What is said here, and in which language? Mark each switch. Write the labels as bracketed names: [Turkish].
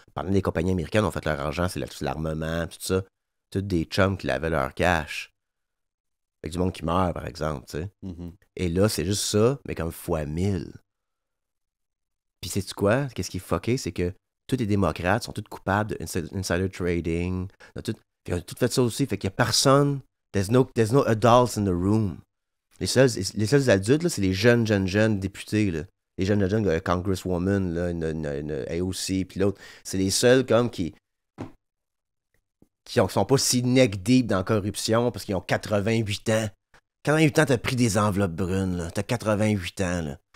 [French] Pendant les compagnies américaines ont fait leur argent, c'est l'armement, tout ça. Tous des chums qui lavaient leur cash. Avec du monde qui meurt, par exemple, tu sais. Et là, c'est juste ça, mais comme fois 1000. Puis sais-tu quoi? Qu'est-ce qui est fucké? C'est que tous les démocrates sont tous coupables d'insider trading. Ils ont tout fait ça aussi. Fait qu'il n'y a personne. [English] There's no adults in the room. [French] Les seuls adultes, là, c'est les jeunes députés, là. Les jeunes congresswoman, là, une AOC, puis l'autre. C'est les seuls comme qui sont pas si [English] neck deep [French] dans la corruption parce qu'ils ont 88 ans. 88 ans, t'as pris des enveloppes brunes, là. T'as 88 ans, là.